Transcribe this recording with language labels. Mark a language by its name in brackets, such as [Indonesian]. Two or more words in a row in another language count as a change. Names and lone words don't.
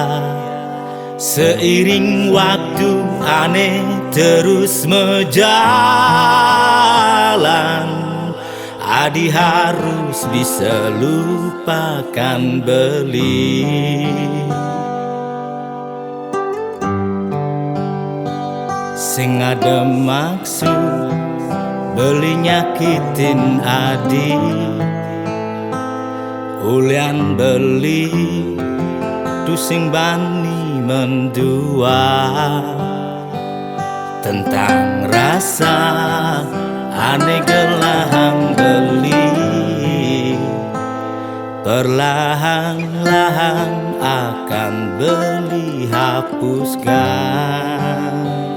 [Indonesian] Seiring waktu aneh terus menjalan, adi harus bisa lupakan beli. [Balinese] Sing ada maksud beli nyakitin adi, ulian beli tu sing bani mendua. [Indonesian] Tentang rasa [Balinese] aneh gelahang beli, [Indonesian] perlahan-lahan akan beli hapuskan.